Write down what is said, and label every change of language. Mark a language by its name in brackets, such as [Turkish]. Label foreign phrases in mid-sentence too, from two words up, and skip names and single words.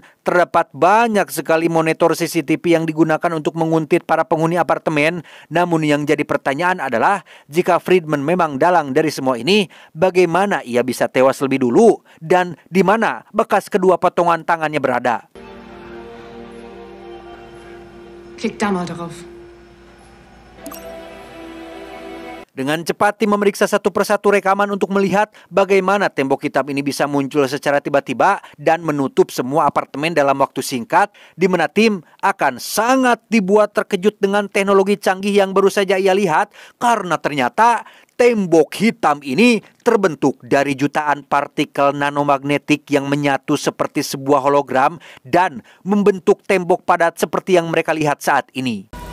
[Indonesian] Terdapat banyak sekali monitor CCTV yang digunakan untuk menguntit para penghuni apartemen. Namun yang jadi pertanyaan adalah, jika Friedman memang dalang dari semua ini, bagaimana ia bisa tewas lebih dulu? Dan di mana bekas kedua potongan tangannya berada? [German] Klick da mal drauf. [Indonesian] Dengan cepat tim memeriksa satu persatu rekaman untuk melihat bagaimana tembok hitam ini bisa muncul secara tiba-tiba dan menutup semua apartemen dalam waktu singkat, di mana tim akan sangat dibuat terkejut dengan teknologi canggih yang baru saja ia lihat, karena ternyata tembok hitam ini terbentuk dari jutaan partikel nanomagnetik yang menyatu seperti sebuah hologram dan membentuk tembok padat seperti yang mereka lihat saat ini.